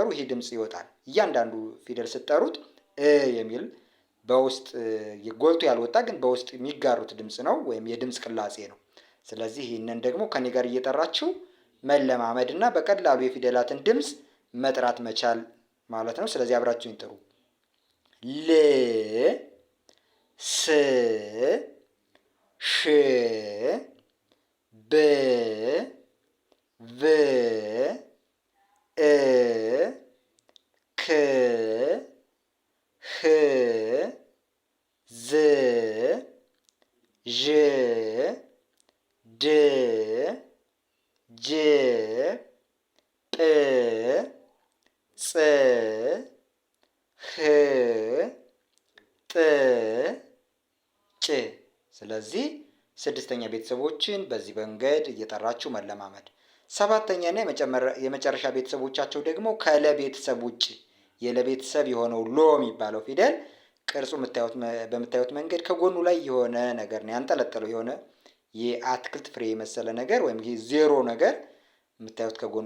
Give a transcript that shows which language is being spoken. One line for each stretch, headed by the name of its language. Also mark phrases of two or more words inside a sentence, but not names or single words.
Amharic: ይሄ ድምፅ ይወጣል። እያንዳንዱ ፊደል ስትጠሩት የሚል በውስጥ ጎልቶ ያልወጣ ግን በውስጥ የሚጋሩት ድምፅ ነው፣ ወይም የድምፅ ቅላጼ ነው። ስለዚህ ይህንን ደግሞ ከኔ ጋር እየጠራችሁ መለማመድ እና በቀላሉ የፊደላትን ድምፅ መጥራት መቻል ማለት ነው። ስለዚህ አብራችሁኝ ጥሩ። ል፣ ስ፣ ሽ፣ ብ፣ ቭ፣ እ፣ ክ፣ ህ፣ ዝ፣ ዥ፣ ድ፣ ጅ፣ ጵ፣ ጽ፣ ህ፣ ጥ፣ ጭ። ስለዚህ ስድስተኛ ቤተሰቦችን በዚህ መንገድ እየጠራችሁ መለማመድ። ሰባተኛና የመጨረሻ ቤተሰቦቻቸው ደግሞ ከለ ቤተሰብ ውጭ የለ ቤተሰብ የሆነው ሎ የሚባለው ፊደል ቅርጹ በምታዩት መንገድ ከጎኑ ላይ የሆነ ነገር ነው ያንጠለጠለው፣ የሆነ የአትክልት ፍሬ የመሰለ ነገር ወይም ዜሮ ነገር የምታዩት ከጎኑ